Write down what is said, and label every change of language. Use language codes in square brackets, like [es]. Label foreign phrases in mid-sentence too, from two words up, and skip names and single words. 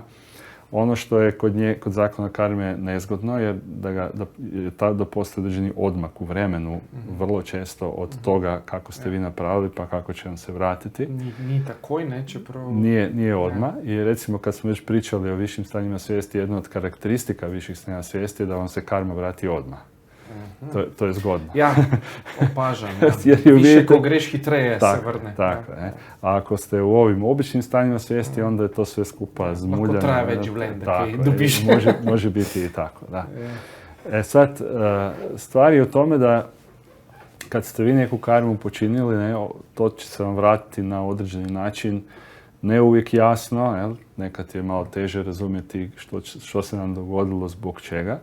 [hr] Ono što je kod zakona karme nezgodno je da postoji određeni odmak u vremenu, vrlo često od toga kako ste vi napravili pa kako će vam se vratiti. Nije takoj, neće prvo... Nije odmah. I recimo kad smo već pričali o višim stanjima svijesti, jedna od karakteristika viših stanja svijesti je da vam se karma vrati odmah. To je zgodno. [sl] Ja, opažam. Više ko greš, hitreje se vrne. Tako, ne. [hr] A ako ste u ovim običnim stanjima svijesti, onda je to sve skupa zmuljano. [sl] Lahko traje več življenj, da kaj dobiš. [hr] Može biti i tako, da. Sad, stvar je u tome da kad ste vi neku karmu počinili, to će se vam vratiti na određeni način, ne uvijek jasno, jel? Nekad je malo teže razumjeti što se nam dogodilo, zbog čega.